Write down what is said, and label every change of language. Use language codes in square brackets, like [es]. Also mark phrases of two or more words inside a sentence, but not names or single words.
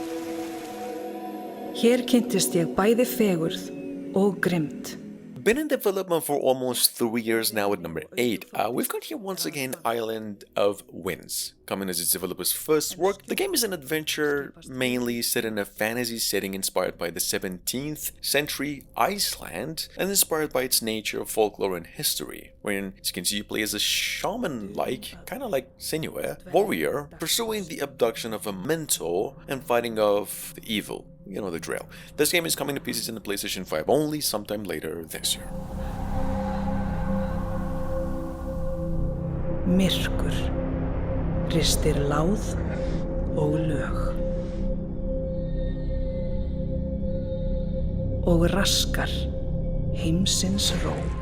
[is] Hér kynntist ég bæði fegurð og grimmd. [en] Been in development for almost 3 years now at number 8. We've got here once again Island of Winds. Coming as its developer's first work, the game is an adventure mainly set in a fantasy setting inspired by the 17th century Iceland and inspired by its nature, folklore and history, wherein, as you can see, you play as a shaman-like, kind of like Senua, warrior, pursuing the abduction of a mentor and fighting off the evil. You know the drill. This game is coming to PCs in the PlayStation 5 only sometime later this year. [is] Myrkur ristir láð og lög og raskar heimsins ró.